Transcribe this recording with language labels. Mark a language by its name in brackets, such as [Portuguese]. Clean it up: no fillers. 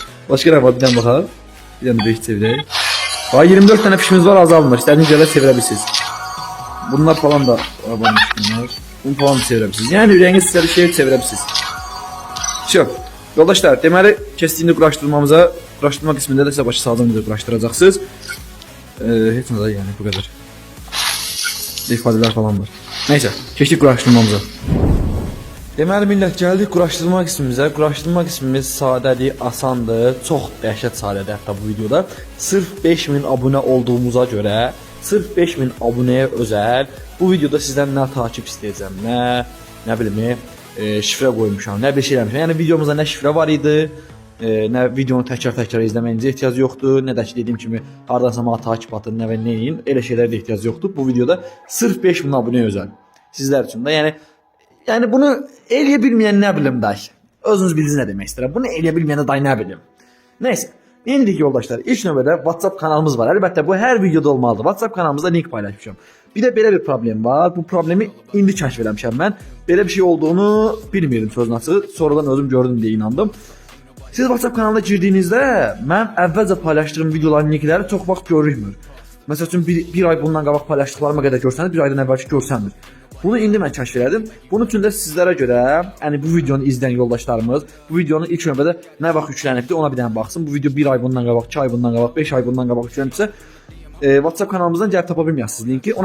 [Turkish] Başka ne var? Bir tane bakalım. Bir tane büyük çevireyim. Daha 24 tane fişimiz var, azalmır. İstediğiniz yerler çevirebilirsiniz. Bunlar falan da varmış bunlar. Bunu falan da çevirebilirsiniz. [Azerbaijani] Yani ürəyiniz istədiyi şeyi çevirebilirsiniz. Şey, yoldaşlar, deməli kestiğinde quraşdırmamıza, quraşdırma qismində də sizə başa saldığım video quraşdıracaqsınız. Heç nə yəni bu qədər. İfadeler falan var. Neyse, keçdik quraşdırmamıza. Deməli millət gəldik quraşdırma qismimizə. Quraşdırma qismimiz sadədir, asandır, çox dəhşət sadədir hətta bu videoda. Sırf 5000 abunə olduğumuza görə, sırf 5000 abunəyə özəl bu videoda sizdən nə takip istəyəcəm, nə bilim, şifrə qoymuşam, nə bir şey eləmişəm. Yəni videomuzda nə şifrə var idi, nə videonu təkrar izləməyinizə ehtiyac yoxdur, nə də ki dediyim kimi hardansa mənə takip atın, nə və nəyin, elə şeylərə də ehtiyac yoxdur. Bu videoda sırf 5000 abunəyə özəl sizlər üçün də. Yəni bunu eləyə bilməyən nə bilim day. Özünüz bilirsiniz nə demək istəyirəm. Bunu eləyə bilməyən day nə bilim. Nəysə, indilik yoldaşlar, ilk növbədə WhatsApp kanalımız var. Əlbəttə bu hər videoda olmalıdır. WhatsApp kanalımızda link paylaşmışam. Bir də belə bir problem var. Bu problemi indi kəşf eləmişəm mən. Belə bir şey olduğunu bilmirdim sözün açığı. Sonradan özüm gördüm deyə inandım. Siz WhatsApp kanalına girdiyinizdə mən əvvəlcə paylaşdığım videoların linkləri çox vaxt görünmür. Məsəl üçün bir ay bundan qabaq paylaşdıqlarıma qədər görsəniz, bir aydan əvvəlki görsənmir. Bunu indi mən kəşf elədim. Bunun üçün də sizlərə görə, yəni bu videonu izləyən yoldaşlarımız, bu videonun ilk növbədə nə vaxt yüklənibdi ona bir dənə baxsın. Bu video 1 ay bundan qabaq, 2 ay bundan qabaq, 5 ay bundan qabaq yüklənibsə, WhatsApp kanalımızdan gəlib tapa bilməyəsiniz linki.